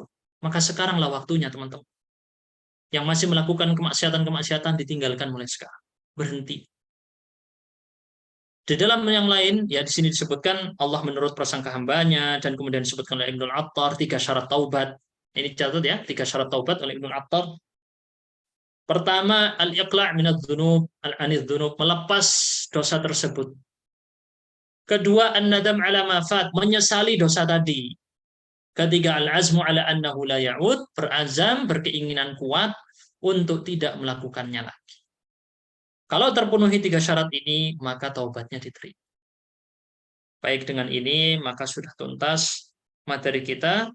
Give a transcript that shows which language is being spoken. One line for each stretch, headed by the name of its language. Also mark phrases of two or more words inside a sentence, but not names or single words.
Indonesian: Maka sekaranglah waktunya, teman-teman. Yang masih melakukan kemaksiatan-kemaksiatan ditinggalkan mulai sekarang. Berhenti. Di dalam yang lain, ya di sini disebutkan Allah menurut prasangka hambanya, dan kemudian disebutkan oleh Ibnu Attar 3 syarat taubat. Ini catat ya, 3 syarat taubat oleh Ibnu Attar. Pertama,
Arabic: الإقلاع من الذنوب، عن الذنوب,
Indonesian: melepas dosa tersebut. Kedua,
Arabic: الندم على ما فات,
Indonesian: menyesali dosa tadi. Ketiga,
Arabic: العزم على أنه لا يعود, berazam,
Indonesian: berkeinginan kuat untuk tidak melakukannya lagi. Kalau terpenuhi 3 syarat ini, maka taubatnya diterima. Baik, dengan ini maka sudah tuntas materi kita.